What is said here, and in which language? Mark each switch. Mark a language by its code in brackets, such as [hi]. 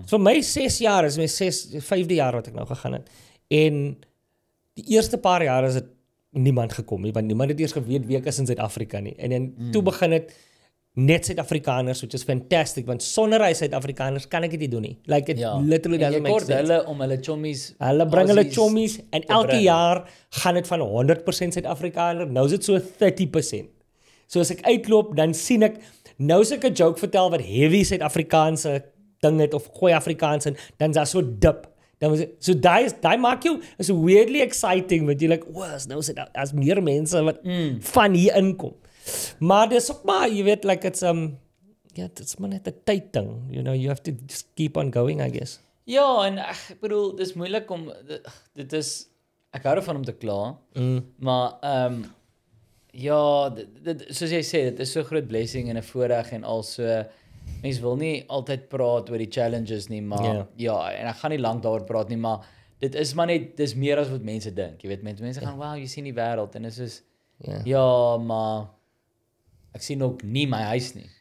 [af] Vir my 6 jaar is my 5de jaar wat ek nou gegaan het. En die eerste paar jaar is dit niemand gekom nie, want niemand het eers geweet wie ek is in Suid-Afrika nie. En dan toe begin dit net Suid-Afrikaners, [en] which is fantastic, [af] want sonder hy Suid-Afrikaners kan ek dit nie doen nie. [en] Like it literally doesn't make sense. [af] Hulle om hulle chommies. Hulle bring hulle chommies en elke jaar gaan dit van 100% Suid-Afrikaner, nou is dit so 30%. So as ek uitloop, dan sien ek, nou as ek 'n joke vertel wat heavy Suid-Afrikaanse ding het, of gooi Afrikaans in, dan is daar so dip. So die maak jou, is weirdly exciting, want jy like, nou is dit, as meer mense wat van hier inkom. Maar dis ook maar, jy weet, [en] like it's it's [af] maar net 'n tyd ding, [en] you know, you have to just keep on going, I guess. [af] Ja, en ek bedoel, dis moeilik om, dit is, ek hou ervan om te kla, maar ja, soos jy sê, dit is so groot blessing en 'n voorreg en al so, mense wil nie altyd praat oor die challenges nie, maar ja, en ek gaan nie lank daaroor praat nie, maar dit is maar net, dis meer as wat mense dink, jy weet, mense gaan, wow, jy sien die wêreld, en dit is ja, maar ek sien ook nie my huis nie.